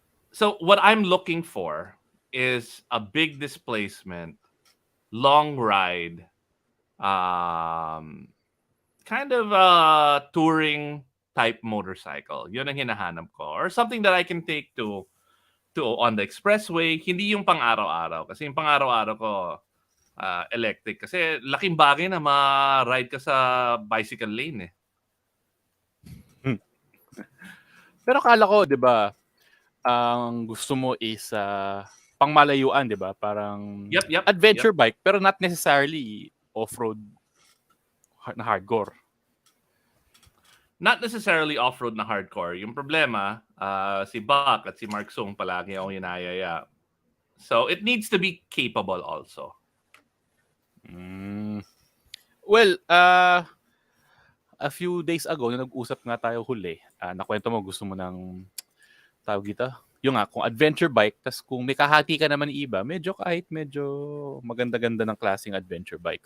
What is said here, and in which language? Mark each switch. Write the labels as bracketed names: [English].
[English] So, what I'm looking for is a big displacement, long ride, kind of a touring type motorcycle. Yun ang hinahanap ko. Or something that I can take to on the expressway. [Filipino] Hindi yung pang-araw-araw. Kasi yung pang-araw-araw ko, electric. Kasi laking bagay na ma-ride ka sa bicycle lane eh. Pero kala ko, di ba, ang gusto mo is pangmalayuan, di ba? Parang [English] Yep. adventure bike, pero not necessarily off-road na hardcore. [Filipino] Not necessarily off-road na hardcore. Yung problema, si Buck at si Mark Sung palagi ako hinayaya. [English] So, it needs to be capable also. [Filipino] Well, a few days ago, na nag-usap nga tayo huli, nakwento mo, gusto mo ng tawag dito? Yung kung adventure bike, tas kung may kahati ka naman iba, medyo maganda-ganda ng klaseng adventure bike.